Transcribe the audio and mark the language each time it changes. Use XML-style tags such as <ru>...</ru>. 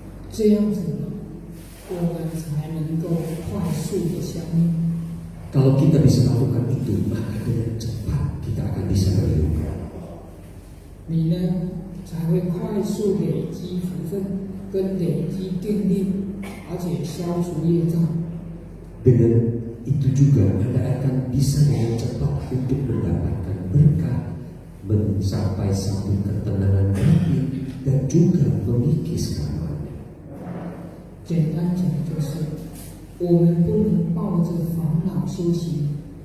<zh>这样子，我们才能够快速的相应。</zh> <id>Kalau kita bisa lakukan itu, maka dengan cepat kita akan bisa berubah.</id> <zh>你呢，才会快速累积福分，跟累积定力，而且消除业障。</zh> <id>Dengan itu juga Anda akan bisa dengan cepat untuk mendapatkan berkah, mencapai satu ketenangan hati dan juga memikis karmanya.</id> <zh>简单讲就是，我们不能抱着烦恼修行。</zh>